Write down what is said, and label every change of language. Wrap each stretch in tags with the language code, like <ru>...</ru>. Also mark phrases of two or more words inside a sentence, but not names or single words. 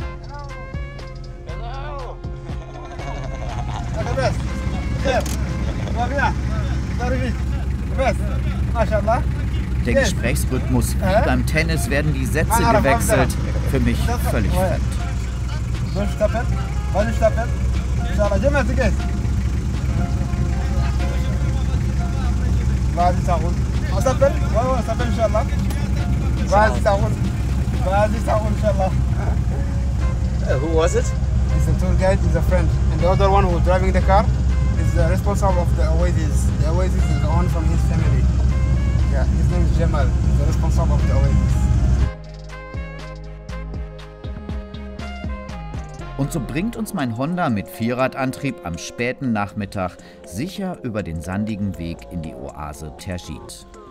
<de>Der Gesprächsrhythmus wie beim Tennis werden die Sätze gewechselt, für mich völlig fremd.</de> <fr>Vas-y, ça roule. On s'appelle? Ouais, on s'appelle, Inch'Allah. Vas-y, ça roule. Vas-y, ça roule, Inch'Allah.</fr> <en>Who was it? He's a tour guide, he's a friend. And the other one who's driving the car is the responsible of the Oasis. The Oasis is one from his family. Yeah, his name is Jamal. He's the responsible of the Oasis.</en> <de>Und so bringt uns mein Honda mit Vierradantrieb am späten Nachmittag sicher über den sandigen Weg in die Oase Tergit.</de>